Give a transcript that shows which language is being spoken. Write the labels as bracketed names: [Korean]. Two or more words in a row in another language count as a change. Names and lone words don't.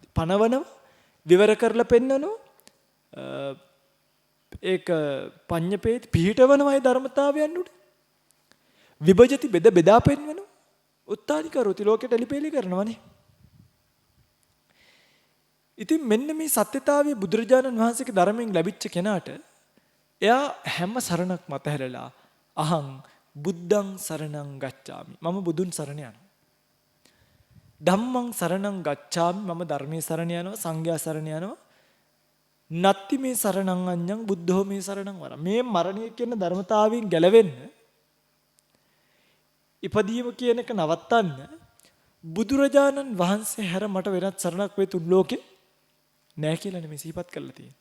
[Sinhala] පනවනව විවර කරලා පෙන්නනෝ ඒක පඤ්ඤපේති පිහිටවනවයි ධර්මතාවයන් උඩ. විභජති බෙදා පෙන්වනවා. [Pali] උත්තානි කරෝති [Sinhala] ලෝකෙට එලිපෙලි කරනවනේ. ඉතින් මෙන්න මේ සත්‍යතාවය බුදුරජාණන් වහන්සේගේ ධර්මයෙන් ලැබිච්ච කෙනාට එයා හැම සරණක් මත හැරලා [Pali] අහං බුද්ධං සරණං ගච්ඡාමි. [Sinhala] මම බුදුන් සරණ යනවා. [Pali] ධම්මං සරණං ගච්ඡාමි. [Sinhala] මම ධර්මයේ සරණ යනවා. සංඝයා සරණ යනවා. [Pali] නත්ති මේ සරණං අඤ්ඤං බුද්ධෝ මේ සරණං වරං. [Sinhala] මේ මරණය කියන ධර්මතාවයෙන් ගැලවෙන්න ඉපදීම කියන එක නවත්තන්න බුදුරජාණන් වහන්සේ හැර මට වෙනත් සරණක් වේ තුන් ලෝකේ නෑ කියලා නෙමෙයි සිහිපත් කරලා තියෙන්නේ.